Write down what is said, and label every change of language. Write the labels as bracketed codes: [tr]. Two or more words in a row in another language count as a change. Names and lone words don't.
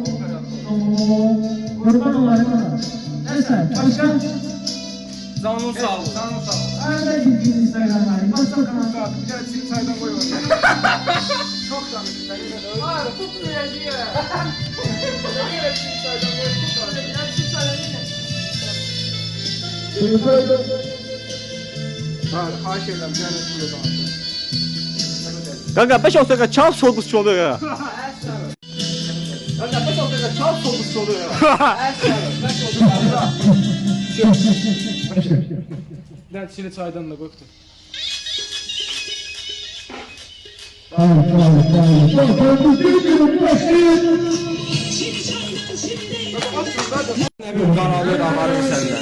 [tr] Kurban olayım. Neyse, başka? [az] Canın sağ ol. Arada bir Instagram'lar. [tr] Başka kanal. [az] Bir dənə sizin çaydan qoy oraya. Çox danışır. [tr] Hayır, tutmayacağım. Yine sizin çaydan koy. [az] Xahiş edirəm, gəlin burada danışın. [tr] Kanka 5 dakika çal sorgusu oluyor ya. Kanka 5 dakika çal sorgusu oluyor ya. [az] Bir dənə çini çaydan da qoy. [tr] Kanalı da var senden.